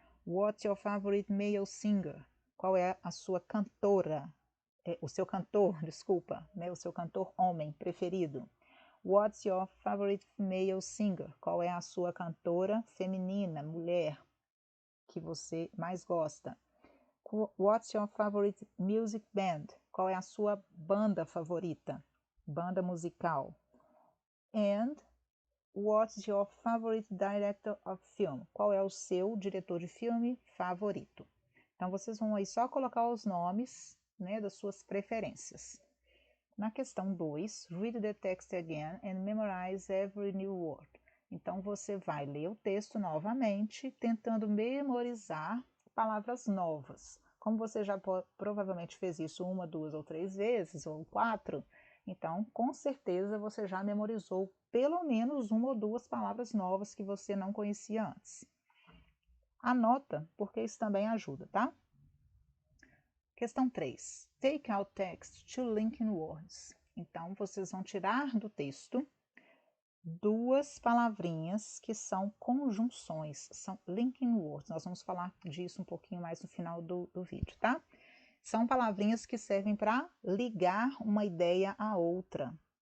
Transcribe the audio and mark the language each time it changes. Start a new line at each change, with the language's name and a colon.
English: What's your favorite male singer?
Portuguese: Qual é a sua cantora? O seu cantor, desculpa, né? O seu cantor homem preferido.
English: What's your favorite male singer?
Portuguese: Qual é a sua cantora feminina, mulher, que você mais gosta?
English: What's your favorite music band?
Portuguese: Qual é a sua banda favorita? Banda musical.
English: And what's your favorite director of film?
Portuguese: Qual é o seu diretor de filme favorito? Então, vocês vão aí só colocar os nomes, né, das suas preferências. Na questão 2,
English: read the text again and memorize every new word.
Portuguese: Então, você vai ler o texto novamente, tentando memorizar palavras novas. Como você já provavelmente fez isso 1, 2 ou 3 vezes, ou 4, então, com certeza, você já memorizou pelo menos 1 ou 2 palavras novas que você não conhecia antes. Anota, porque isso também ajuda, tá? Questão 3.
English: Take out text to linking words.
Portuguese: Então, vocês vão tirar do texto 2 palavrinhas que são conjunções, são linking words. Nós vamos falar disso um pouquinho mais no final do vídeo, tá? São palavrinhas que servem para ligar uma ideia à outra.